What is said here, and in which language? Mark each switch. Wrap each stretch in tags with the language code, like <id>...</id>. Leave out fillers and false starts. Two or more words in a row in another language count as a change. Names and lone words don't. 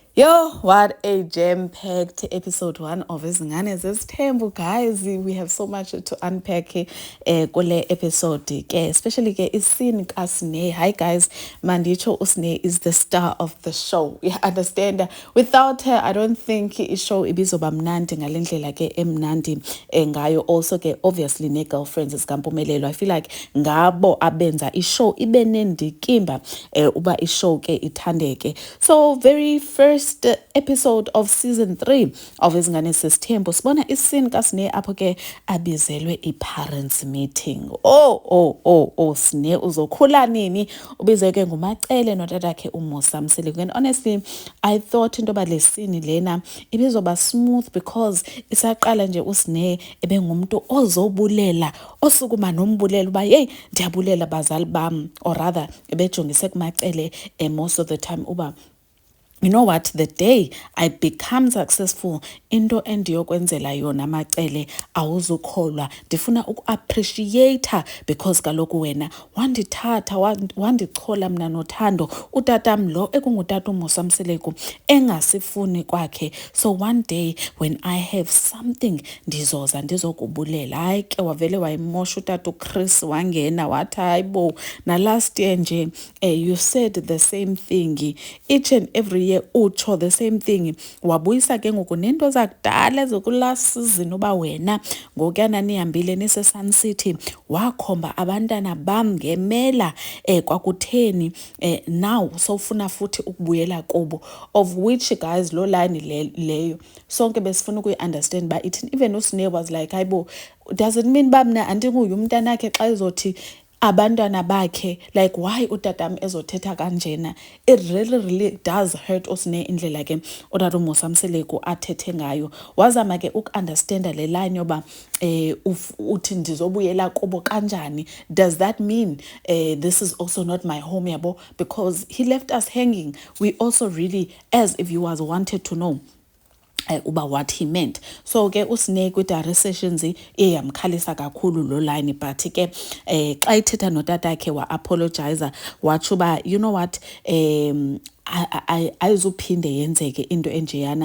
<en>Yo, what a jam-packed episode 1 of Izingane Zesithembu, guys. We have so much to unpack kule episode ke, especially</en> <xh>ke iscene kaSne.</xh> <en>Hi guys, Mandicho Usne is the star of the show. You understand? Without her, I don't think show</en> <xh>ibizoba mnandi ngalendlela ke emnandi ngayo.</xh> <en>Also ke obviously ne-girlfriends zikaMpumelelo. I feel like</en> <xh>ngabo abenza show ibe nendikimba uba show ke ithandeke.</xh> <en>So very first episode of season 3 of Izingane Zesithembu</en> <xh>sibona iscene kaSne apho ke abizelwe</xh> <en>i-parents meeting.</en> <xh>Sne uzokhula nini ubizwe ke nguMacele notatakhe uMusa Mseleku.</xh> <en>And honestly I thought</en> <xh>into ba le scene lena ibizoba</xh> <en>smooth</en> <xh>because isaqala nje uSne ebengumuntu ozobulela osukuma nombulela uba hey ndiyabulela bazali bam, or rather ebejongise kuMacele</xh> <en>most of the time</en> <xh>uba</xh> <en>you know what, the day I become successful</en> <xh>into endiyokwenzela yona Macele awuzukholwa, ndifuna uku-appreciate because kaloku wena wandithatha wandichola mna noThando utatam lo ekungutata uMusa Mseleku engasifuni kwakhe.</xh> <en>So one day when I have something</en> <xh>ndizoza ndizokubulela. Hayi ke wavele wayimosha utata uChris wangena wathi hayibo na</xh> <en>last year nje you said the same thing each and every year utsho the same thing.</en> <xh>Wabuyisa ke ngoku nento zakudala ezokulast season uba wena ngokuyana nihambile nise-Sun City wakhomba abantwana bam ngemela kwakutheni now sowufuna futhi ukubuyela kubo,</xh> <en>of which guys</en> <xh>lo line leyo sonke besifuna ukuyi-understand ba ithini.</xh> <en>Even uSne was like</en> <xh>hayibo,</xh> <en>does it mean</en> <xh>uba mna andinguye umntanakhe xa ezothi abantwana bakhe,</xh> <en>like why</en> <xh>utatam ezothetha kanjena?</xh> <en>It really does hurt</en> <xh>uSne indlela ke utata uMusa Mseleku athethe ngayo. Wazama ke uku-understanda le line yoba uthi ndizobuyela kubo kanjani.</xh> <en>Does that mean this is also not my home yabo? Because he left us hanging. We also really, as if you was wanted to know uba what he meant.</en> <xh>So ke uSne kwi-diary sessions yamkhalisa kakhulu lo line, but ke xa ithetha notatakhe wa-apologizer watsho uba</xh> <en>you know what,</en> <xh>ayizuphinde yenzeke into enjeyana.</xh>